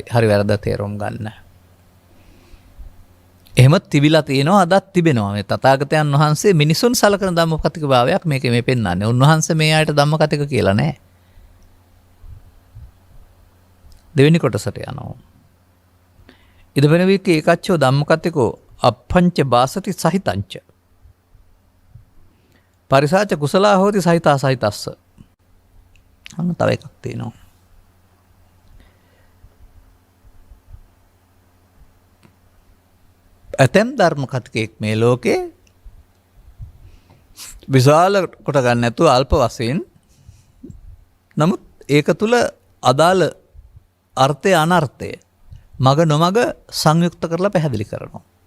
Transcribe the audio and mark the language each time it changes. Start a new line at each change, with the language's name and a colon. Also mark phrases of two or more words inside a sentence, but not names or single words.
Sinhala: හරි වැරද්ද තේරුම් ගන්න. එහෙම තිබිලා තියෙනවා, අදත් තිබෙනවා. මේ තථාගතයන් වහන්සේ මිනිසුන් සලකන ධම්මකතික භාවයක් මේකේ මේ පෙන්වන්නේ. උන්වහන්සේ මේ ආයත ධම්මකතික කියලා නැහැ. දෙවෙනි කොටසට යනවා.
Pali: ඉදපෙන වික්ක ඒකච්චෝ ධම්මකතිකෝ අප්පංච බාසති සහිතංච පරිසාච කුසලා හෝති සහිතා සහිතස්ස.
Sinhala: අන්න තව එකක් තියෙනවා. ඇතැම් ධර්ම කතිකෙක් මේ ලෝකේ විශාල කොට ගන්න නැතුව අල්ප වශයෙන්, නමුත් ඒක තුල අදාළ අර්ථය අනර්ථය මග නොමග සංයුක්ත කරලා පැහැදිලි කරනවා.